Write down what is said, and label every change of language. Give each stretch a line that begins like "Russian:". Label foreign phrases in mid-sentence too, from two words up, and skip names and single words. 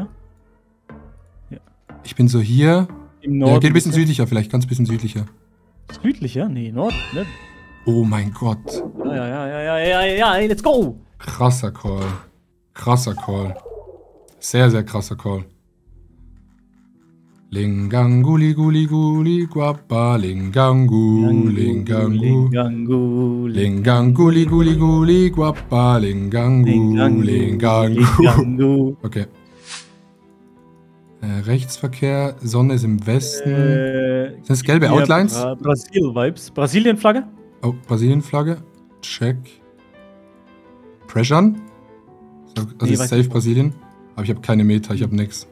German: Ja. Ich bin so hier. Im Norden. Ja, geht ein bisschen südlicher vielleicht. Ganz bisschen südlicher. Südlicher? Nee, Nord. Ne? Oh mein Gott.
English: Ja, let's go!
German: Krasser Call. Sehr, sehr krasser Call. Linganguli guli guli guapa, lingangu, lingangu, linganguli guli guli guapa, lingangu, lingangu. Okay. Rechtsverkehr, Sonne ist im Westen. Sind das gelbe Outlines? Brasil-Vibes. Brasilien-Flagge? Oh, Brasilien-Flagge. Check. Pressure? Das ist safe Brasilien. Aber ich habe keine Meter, ich habe nix.